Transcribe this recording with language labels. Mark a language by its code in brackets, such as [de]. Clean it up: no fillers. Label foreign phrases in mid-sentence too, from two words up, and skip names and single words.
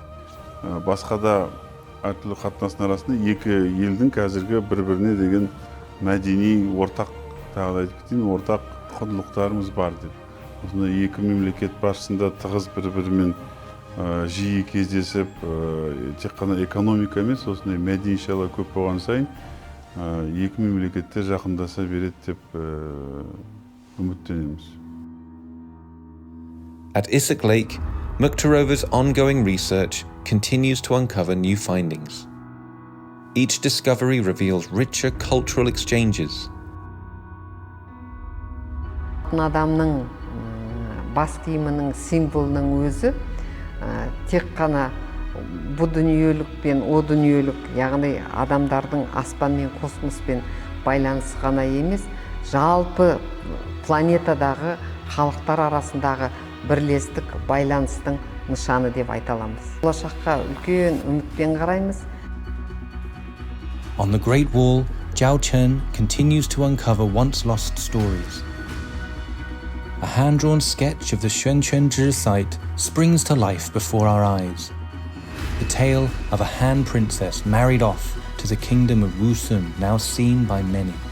[kk] Басқа да әртүрлі қатынастың арасында екі елдің қазіргі бір-біріне деген мәдени ортақ, тағы да айтып кетейін, ортақ құндылықтарымыз бар деп. Осындай екі мемлекет басшысында тығыз бір-бірімен жиі кездесіп, тек қана экономика емес, осындай мәдени шала көп болған сайын екі мемлекетте жақындаса береді деп үміттенеміз. [en] At Issyk Lake, Mukhtarova's ongoing research continues to uncover new findings. Each discovery reveals richer cultural exchanges. [kk] Адамның бас киімінің символының өзі тек қана бұ дүниелік пен о дүниелік, яғни адамдардың аспан мен космоспен байланысы ғана емес, жалпы планетадағы халықтар арасындағы бірлестік байланыстың нышаны деп айта аламыз. Болашаққа үлкен үмітпен қараймыз. [en] On the Great Wall, Zhao Chen continues to uncover once lost stories. A hand-drawn sketch of the Xuanquanzhi site springs to life before our eyes. The tale of a Han princess married off to the kingdom of Wusun, now seen by many.